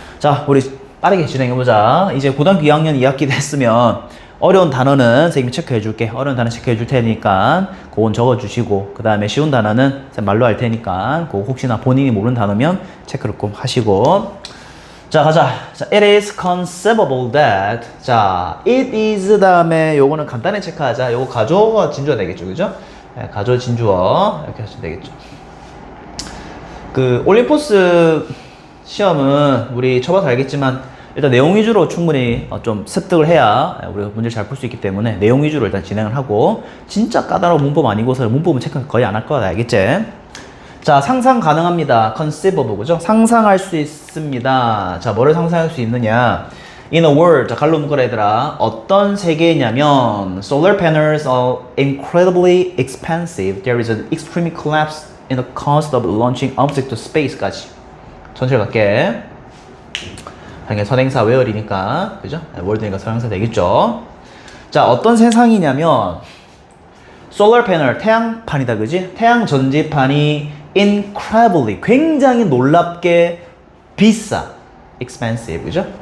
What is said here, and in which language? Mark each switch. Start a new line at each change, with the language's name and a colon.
Korean: 자, 우리 빠르게 진행해보자. 이제 고등학교 2학년 2학기 됐으면 어려운 단어는 선생님이 체크해 줄게. 어려운 단어 체크해 줄 테니까 그건 적어주시고, 그 다음에 쉬운 단어는 말로 할 테니까 그거 혹시나 본인이 모르는 단어면 체크를 꼭 하시고. 자, 가자.
English: 자, it is conceivable that.
Korean: 자,
English: it is
Korean: 다음에 요거는 간단히 체크하자. 요거 가조가 진주어 되겠죠, 그죠? 네, 가조 진주어 이렇게 하시면 되겠죠. 그 올림포스 시험은 우리 쳐봐서 알겠지만 일단 내용 위주로 충분히 좀 습득을 해야 우리가 문제를 잘 풀 수 있기 때문에 내용 위주로 일단 진행을 하고, 진짜 까다로운 문법 아니고서 문법은 체크 거의 안 할 거야, 알겠지? 자, 상상 가능합니다. conceivable, 그죠? 상상할 수 있습니다. 자, 뭐를 상상할 수 있느냐?
English: In a world,
Korean: 자, 갈로 묶어라 얘들아. 어떤 세계냐면
English: solar panels are incredibly expensive. There is an extreme collapse in the cost of launching object to space까지.
Korean: 전체를 갈게. 당연히 선행사 웨어리니까, 그죠? 월드니까 선행사 되겠죠? 자, 어떤 세상이냐면 solar panel, 태양판이다, 그지? 태양 전지판이 incredibly, 굉장히 놀랍게 비싸. expensive, 그죠?